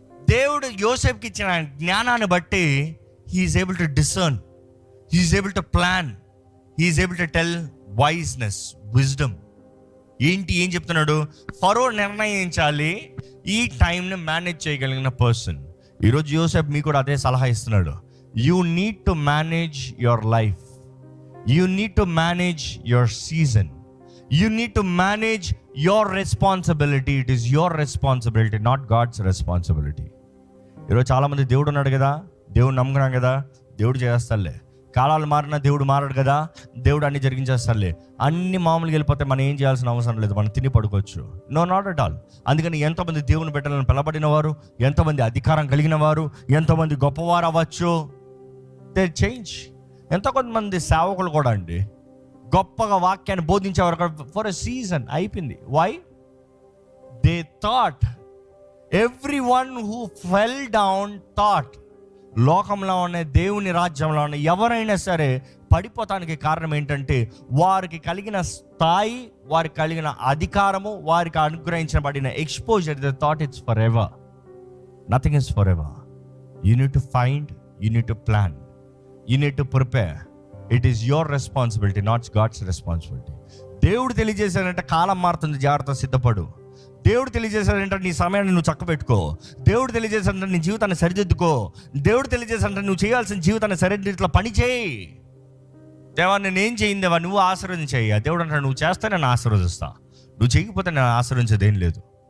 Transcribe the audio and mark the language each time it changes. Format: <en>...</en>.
<te>దేవుడు యోసేపుకి ఇచ్చిన జ్ఞానాన్ని బట్టి</te> <en>He is able to discern, he is able to plan, he is able to tell wiseness, wisdom.</en> <te>ఏం చెప్తున్నాడు? ఫరో నిర్ణయించాలి ఈ టైంని మేనేజ్ చేయగలిగిన పర్సన్. ఈరోజు యోసేపు మీకు కూడా అదే సలహా ఇస్తున్నాడు.</te> <en>You need to manage your life. You need to manage your season. You need to manage your responsibility. It is your responsibility, not God's responsibility.</en> <te>ఈరోజు చాలామంది దేవుడు ఉన్నాడు కదా, దేవుడు నమ్ముకున్నాం కదా, దేవుడు చేస్తాడులే, కాలాలు మారినా దేవుడు మారాడు కదా, దేవుడు అన్ని జరిగించేస్తాడులే, అన్ని మామూలుగా వెళ్ళిపోతే మనం ఏం చేయాల్సిన అవసరం లేదు, మనం తిని పడుకోవచ్చు.</te> <en>No, not at all.</en> <te>అందుకని ఎంతోమంది దేవుని బిడ్డలను పిలబడిన వారు, ఎంతోమంది అధికారం కలిగిన వారు, ఎంతోమంది గొప్పవారు అవ్వచ్చు,</te> <en>They change.</en> <te>ఎంతో కొంతమంది సేవకులు కూడా అండి గొప్పగా వాక్యాన్ని బోధించేవారు</te> <en>for a season</en> <te>అయిపోయింది. Why?</te> <en>they thought, every one who fell down thought,</en> <te>లోకంలో ఉన్న దేవుని రాజ్యంలో ఉన్న ఎవరైనా సరే పడిపోతానికి కారణం ఏంటంటే వారికి కలిగిన స్థాయి, వారికి కలిగిన అధికారము, వారికి అనుగ్రహించబడిన exposure.</te> <en>They thought it's for ever.</en> <te>Nothing is for ever.</te> <en>You need to find, you need to plan, you need to prepare. It is your responsibility, not God's responsibility.</en> <te>దేవుడు తెలియజేశాడంటే కాలం మారుతుంది, జాగ్రత్త, సిద్ధపడు. దేవుడు తెలియజేశాడంటే నీ సమయాన్ని నువ్వు చక్కబెట్టుకో. దేవుడు తెలియజేశాడంటే నీ జీవితాన్ని సరిదిద్దుకో. దేవుడు తెలియజేశాడంటే నువ్వు చేయాల్సిన జీవితాన్ని సరిదిద్దులో పని చేయి. దేవా నేనేం చేయింది దేవా, నువ్వు ఆశీర్వదించేయి. దేవుడు అంటాడు నువ్వు చేస్తే నేను ఆశీర్వదిస్తా, నువ్వు చేయకపోతే నేను ఆశీర్వదించేది ఏం లేదు.</te>